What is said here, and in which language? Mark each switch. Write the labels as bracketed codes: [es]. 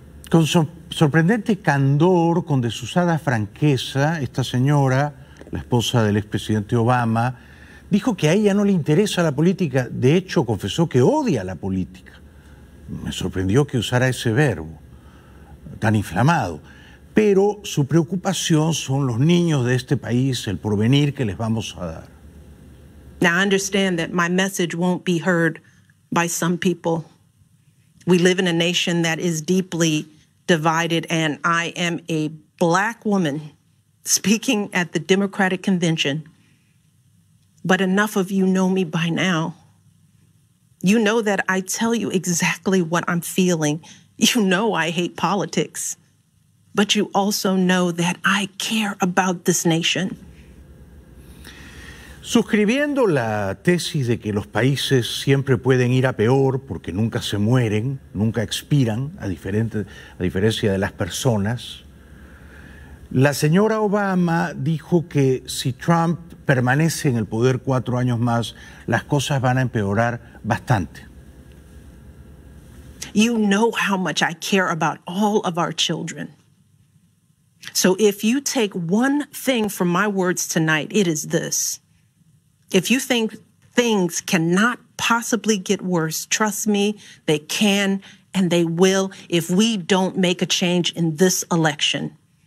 [es] Con sorprendente candor, con desusada franqueza, esta señora, la esposa del expresidente Obama, dijo que a ella no le interesa la política. De hecho, confesó que odia la política. Me sorprendió que usara ese verbo tan inflamado. Pero su preocupación son los niños de este país, el porvenir que les vamos a dar. [en] Now, I understand that my message won't be heard by some people. We live in a nation that is deeply divided, and I am a black woman speaking at the Democratic Convention. But enough of you know me by now. You know that I tell you exactly what I'm feeling. You know I hate politics. But you also know that I care about this nation. [es] Suscribiendo la tesis de que los países siempre pueden ir a peor porque nunca se mueren, nunca expiran, a diferencia de las personas, la señora Obama dijo que si Trump permanece en el poder 4 años más, las cosas van a empeorar bastante. [en] You know how much I care about all of our children. So if you take one thing from my words tonight, it is this. If you think things cannot possibly get worse, trust me, they can and they will if we don't make a change in this election.